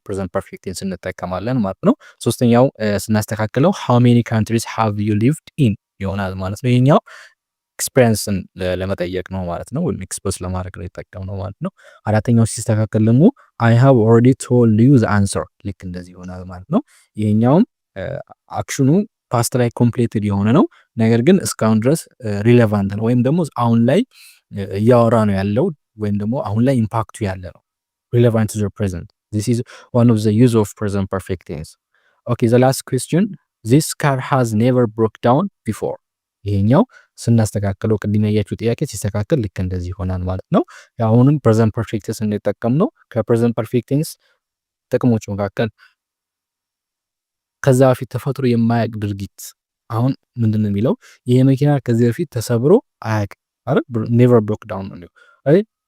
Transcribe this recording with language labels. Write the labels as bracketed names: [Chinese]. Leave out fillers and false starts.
[Amharic] ፕሬዘንት ፐርፌክት ቴንስ እንጠቀማለን ማለት ነው። ሶስተኛው ስናስተካክለው [English] ሃው ሜኒ ካንትሪስ ሃቭ ዩ ሊቭድ ኢን [Amharic] ይሆናል ማለት ነው። ይሄኛው ኤክስፔሪንስን ለመጠየቅ ነው ማለት ነው፣ ወይም ኤክስፖዝ ለማድረግ ነው የጠቀምነው ማለት ነው። አራተኛው ሲስተካከል ደግሞ [English] አይ ሃቭ ኦልሬዲ ቶልድ ዩ ዘ አንሰር [Amharic] ልክ እንደዚህ ይሆናል ማለት ነው። ይሄኛውም አክሽኑ ፓስት ላይ ኮምፕሌትድ የሆነ ነው፣ ነገር ግን እስካሁን ድረስ ሪሌቫንት ነው ወይም ደግሞ አሁን ላይ እያወራ ነው ያለው ወይም ደግሞ አሁን ላይ ኢምፓክቱ ያለ ነው። [English] relevant to the present. This is one of the use of present perfect tense. Okay, the last question. This car has never broke down before. [Amharic] ይሄኛው ስናስተካክለው ቅድም ያያችሁ ጥያቄ ሲስተካከል ልክ እንደዚህ ይሆናል ማለት ነው። አሁንም ፕሬዘንት ፐርፌክት ቴንስ እንጠቀም ነው። ከፕሬዘንት ፐርፌክት ቴንስ ጥቅሞች መካከል ከዛ በፊት ተፈጥሮ የማያውቅ ድርጊት አሁን ምንድነው የሚለው? ይሄ መኪና ከዚህ በፊት ተሰብሮ አያውቅም አይደል? [English] ኔቨር ብሮክ ዳውን [Amharic] ነው አይደል?